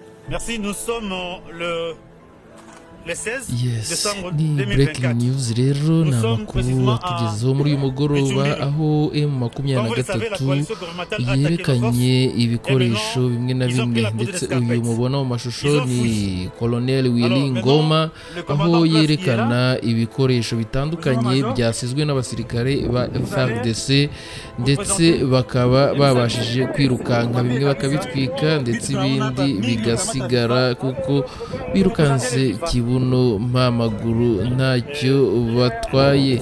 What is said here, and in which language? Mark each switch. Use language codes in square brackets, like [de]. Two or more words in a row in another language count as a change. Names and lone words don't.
[fr] Merci, nous sommes le 16 décembre [rw] ni breaking [fr] 2024. [rw] news rero [fr] Nous [rw] ni [fr] sommes [rw] amakuru [fr] précisément [rw] atugezeho muri uyu mugoroba Bichumbiri. aho [fr] Comme vous le savez, la M23 coalition gouvernementale a attaqué nos [rw] yerekanye [fr] forces. [rw] ibikoresho bimwe na [fr] Ils ont pris [rw] bimwe [fr] la poudre [rw] ndetse [fr] d'escarpette. [rw] uyu mubona mu mashusho [fr] Ils ont [rw] ni [fr] fui. [rw] Colonel Willy [fr] Alors, [rw] Ngoma [fr] le commandant [rw] aho [fr] en place [rw] yerekana ibikoresho bitandukanye byasizwe n'abasirikare ba FARDC ndetse bakaba babashije kwirukanka bimwe bakabitwika ndetse ibindi bigasigara kuko birukanse kibuno mpamaguru ntacyo batwaye.